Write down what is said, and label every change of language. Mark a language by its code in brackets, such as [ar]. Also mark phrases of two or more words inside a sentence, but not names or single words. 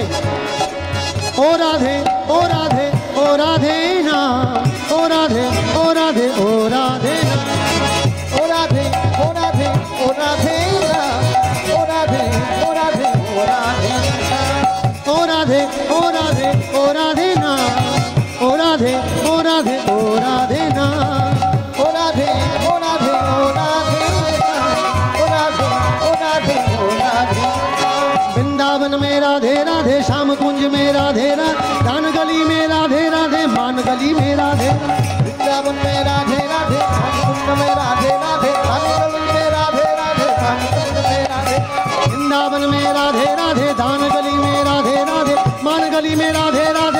[bn] ও রাধে ও রাধে ও রাধে না, ও রাধে ও রাধে ও রাধে না, ও রাধে ও রাধে ও রাধে না, ও রাধে ও রাধে ও রাধে না, ও রাধে ও রাধে ও রাধে না, ও রাধে ও রাধে ও রাধে না, ও রাধে ও রাধে ও রাধে না, ও রাধে ও রাধে ও রাধে। [hi] वृंदावन में राधे राधे, श्याम कुंज में राधे राधे, दान गली में राधे राधे, मान गली में राधे। वृंदावन में राधे राधे, श्याम कुंज में राधे राधे, दान गली में राधे राधे, मान कुंज में राधे। वृंदावन में राधे राधे, दान गली में राधे राधे, मान गली में राधे राधे।